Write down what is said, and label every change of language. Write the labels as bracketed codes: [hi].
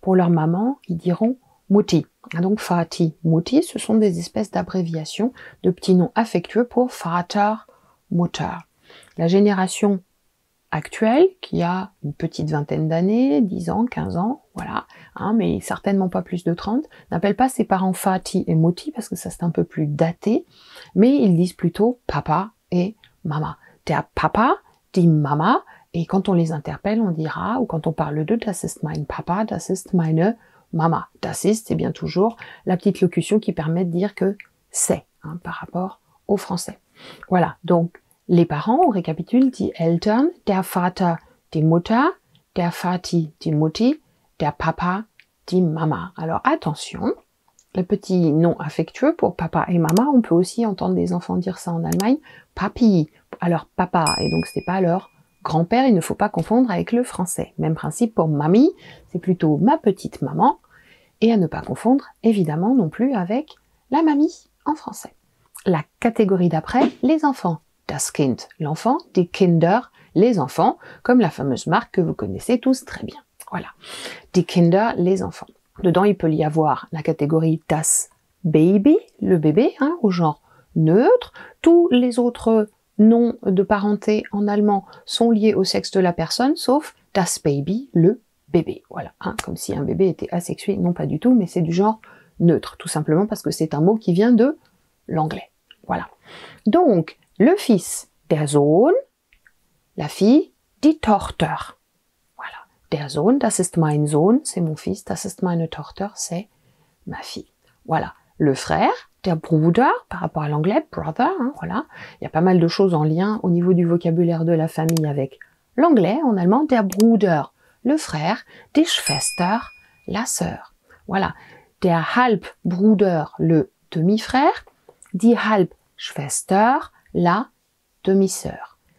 [fr] Pour leur maman, ils diront « Mutti ». Donc Vati, Mutti, ce sont des espèces d'abréviations, de petits noms affectueux pour Vater, Mutter. La génération actuelle, qui a une petite vingtaine d'années, 10 ans, 15 ans, voilà, hein, mais certainement pas plus de 30, n'appelle pas ses parents Vati et Mutti parce que ça c'est un peu plus daté, mais ils disent plutôt papa et mama. Der Papa, die Mama, et quand on les interpelle, on dira, ou quand on parle d'eux, [de] das ist mein Papa, das ist meine Mama. [fr] Das ist, c'est bien toujours la petite locution qui permet de dire que c'est, hein, par rapport au français. Voilà, donc les parents, on récapitule, die Eltern, der Vater, die Mutter, der Vati, die Mutti, der Papa, die Mama. Alors attention, le petit nom affectueux pour papa et maman, on peut aussi entendre des enfants dire ça en Allemagne, papi, alors papa, et donc c'est pas leur grand-père, il ne faut pas confondre avec le français. Même principe pour mamie, c'est plutôt ma petite maman, et à ne pas confondre évidemment non plus avec la mamie en français. La catégorie d'après, les enfants. Das Kind, l'enfant, die Kinder, les enfants, comme la fameuse marque que vous connaissez tous très bien. Voilà. Die Kinder, les enfants. Dedans, il peut y avoir la catégorie das Baby, le bébé, hein, au genre neutre. Tous les autres noms de parenté en allemand sont liés au sexe de la personne, sauf das Baby, le bébé. Voilà, hein, comme si un bébé était asexué. Non, pas du tout, mais c'est du genre neutre, tout simplement parce que c'est un mot qui vient de l'anglais. Voilà. Donc, le fils, der Sohn, la fille, die Tochter. Voilà. Der Sohn, [de] das ist mein Sohn, [fr] c'est mon fils, [de] das ist meine Tochter, [fr] c'est ma fille. Voilà. Le frère, der Bruder, par rapport à l'anglais, brother, hein, voilà. Il y a pas mal de choses en lien au niveau du vocabulaire de la famille avec l'anglais, en allemand, der Bruder, le frère, die Schwester, la sœur. Voilà. Der Halbbruder, le demi-frère, die Halbschwester, la demi-sœur.